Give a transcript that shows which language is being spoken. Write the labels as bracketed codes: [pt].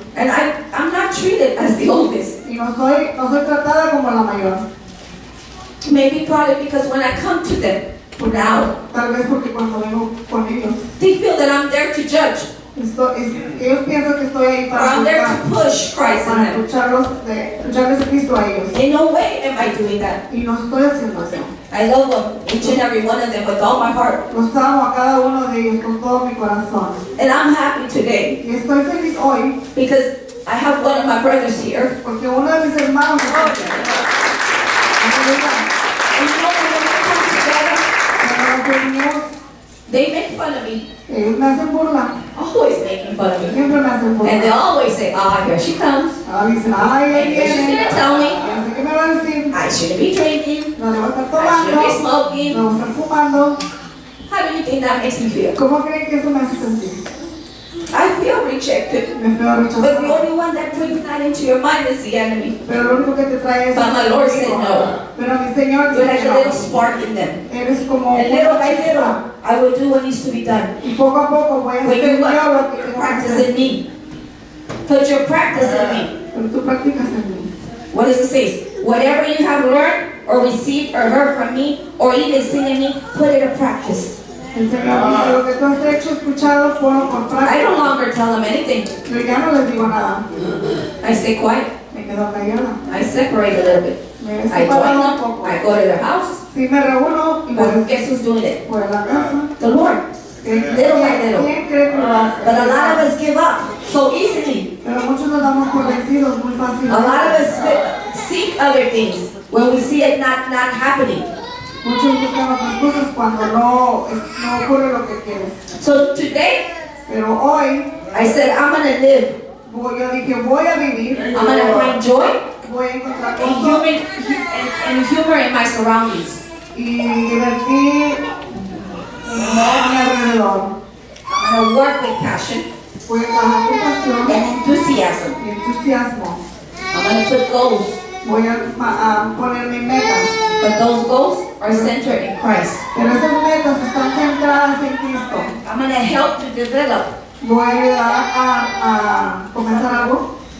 [en] And I'm not treated as the oldest. [es] Y no soy tratada como la mayor. [en] Maybe probably because when I come to them now, [es] Tal vez porque cuando vengo con ellos, [en] they feel that I'm there to judge. [es] ellos piensan que estoy ahí [en] Or [es] para [en] I'm there [es] juzgar, [en] to push Christ in [es] para [en] them. [es] escucharles a Cristo a ellos. [en] In no way am I doing that. [es] Y no estoy haciendo eso. [en] I love them, each and every one of them with all my heart. [es] Los amo a cada uno de ellos con todo mi corazón. [en] And I'm happy today [es] Y estoy feliz hoy [en] because I have one of my brothers here. [es] porque uno de mis hermanos está aquí. [en] And you know when we come together, [es] Cuando nos reunimos, [en] they make fun of me. [es] ellos me hacen burla. [en] Always making fun of me. [es] Siempre me hacen [en] And they [es] burla. [en] always say, here she comes. [es] Dicen, ay, ahí [en] She's [es] viene. [en] gonna tell me [es] Ya sé que me va a decir. [en] I shouldn't be drinking. [es] No debo estar [en] I shouldn't be [es] tomando. [en] smoking. [es] No debo estar fumando. [en] How do you think that makes me feel? [es] ¿Cómo creen que eso me hace sentir? [en] I feel rejected. [es] Me feo [en] But the [es] rechazado. [en] only one that brings that into your mind is the enemy. [es] Pero lo único que te trae es [en] But my Lord said no. [es] Pero mi Señor [en] You're [es] dice [en] like [es] que [en] a [es] no. [en] little spark in them. [es] Eres como [en] And little by [es] una chispa. [en] little, I will do what needs to be done. [es] Y poco a poco voy a [en] When [es] hacer [en] you [es] yo lo [en] what? [es] que [en] You're [es] tengo que hacer. [en] practicing me. Put your practice in me. [es] Pero tú practicas en mí. [en] What does it say? Whatever you have learned or received or heard from me or even seen in me, put it to practice. [es] El Señor dice, lo que tú has hecho, escuchado, ponlo por [en] I [es] práctica. [en] no longer tell them anything. [es] Yo ya no les digo nada. [en] I stay quiet. [es] Me quedo callada. [en] I separate a little bit. [es] Me he [en] I join [es] separado un [en] them. [es] poco. [en] I go to their house. [es] Sí me reúno y [en] But [es] voy [en] guess who's doing it? [es] a la casa. [en] The Lord. Little by little. [es] ¿Quién cree que lo hace? [en] But a lot of us give up so easily. [es] Pero muchos nos damos por vencidos muy [en] A [es] fácilmente. [en] lot of us seek other things when we see it not happening. [es] Muchos buscan otras cosas cuando no ocurre lo que quieres. [en] So today, [es] Pero hoy, [en] I said I'm gonna live. [es] yo dije, voy a vivir, [en] I'm gonna find joy [es] voy a encontrar [en] and [es] gozo [en] humor in my surroundings. [es] y divertir a mi alrededor. [en] I'm gonna work with passion [es] Voy a trabajar con pasión [en] and enthusiasm. [es] y entusiasmo. [en] I'm gonna put goals, [es] Voy a ponerme metas. [en] but those goals are centered in Christ. [es] Pero esas metas están centradas en Cristo. [en] I'm gonna help to develop [es] Voy a ayudar a comenzar algo